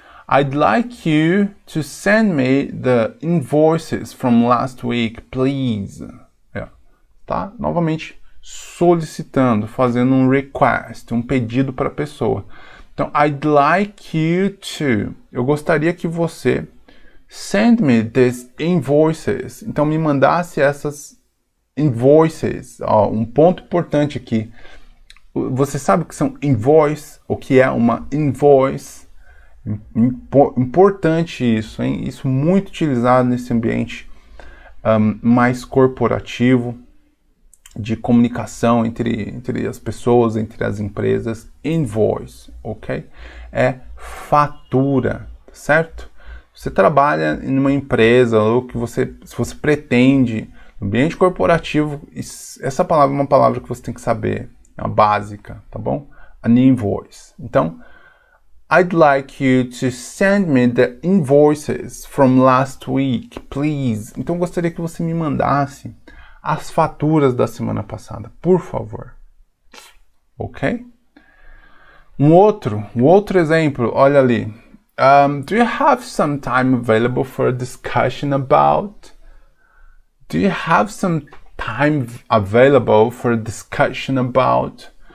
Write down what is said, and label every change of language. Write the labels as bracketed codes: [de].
[en] I'd like you to send me the invoices from last week, please. [pt] Tá? Novamente, solicitando, fazendo um request, um pedido para a pessoa. Então, [en] I'd like you to. [pt] Eu gostaria que você [en] send me these invoices. [pt] Então, me mandasse essas invoices. Ó, um ponto importante aqui. Você sabe o que são invoice? O que é uma invoice? Importante isso, hein? Isso muito utilizado nesse ambiente mais corporativo, de comunicação entre as pessoas, entre as empresas. Invoice, ok? É fatura, certo? Você trabalha em uma empresa, ou se você pretende, no ambiente corporativo, essa palavra é uma palavra que você tem que saber, é uma básica, tá bom? [en] An invoice. [pt] Então, [en] I'd like you to send me the invoices from last week, please. [pt] Então, eu gostaria que você me mandasse as faturas da semana passada, por favor. Ok? Um outro exemplo, olha ali. [en] Do you have some time available for a discussion about? Do you have some time available for a discussion about?